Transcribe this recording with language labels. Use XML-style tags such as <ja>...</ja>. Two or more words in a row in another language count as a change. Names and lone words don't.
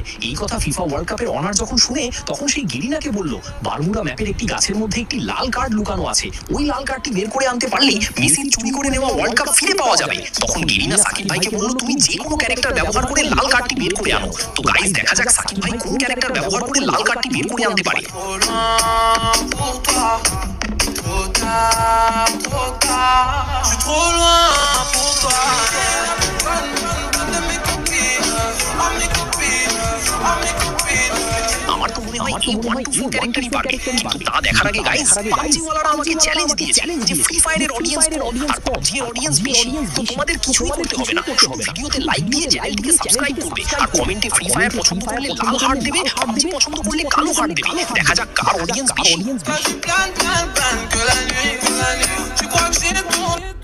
<bn>এই কথা ফিফা ওয়ার্ল্ড কাপের অনার যখন শুনে, তখন সেই গেরিনাকে বলল বারমুডা ম্যাপের একটি গাছের মধ্যে একটি লাল কার্ড লুকানো আছে, ওই লাল কার্ডটি বের করে আনতে পারলেই মেসির চুরি করে নেওয়া ওয়ার্ল্ড কাপ ফিরে পাওয়া যাবে। তখন গেরিনা সাকিব ভাইকে বলল, তুমি যে কোনো ক্যারেক্টার ব্যবহার করে লাল কার্ডটি বের করে আনো। তো গাইজ দেখা যাক সাকিব ভাই কোন ক্যারেক্টার ব্যবহার করে লাল কার্ডটি বের করে আনতে পারে।</bn> <fr>Je suis trop loin pour toi. Mes copines, mes copines.</fr> <bn>আমার তো মনে হয় এই 1-2-4 ক্যারেক্টারই পারবে, কিন্তু তা দেখার আগে গাইস, পাবজিওয়ালারা আমাকে চ্যালেঞ্জ দিয়েছে যে ফ্রি ফায়ারের অডিয়েন্স আর পাবজির অডিয়েন্স বেশি, তো তোমাদের কিছুই করতে হবে না, শুধু ভিডিওতে লাইক দিয়ে চ্যানেলটিকে সাবস্ক্রাইব করবে আর কমেন্টে ফ্রি ফায়ার পছন্দ করলে লাল হার্ট দেবে, পাবজি পছন্দ করলে কালো হার্ট দেবে। দেখা যাক কার অডিয়েন্স বেশি।</bn> <fr>Que la nuit, tu crois que j'ai le tour.</fr>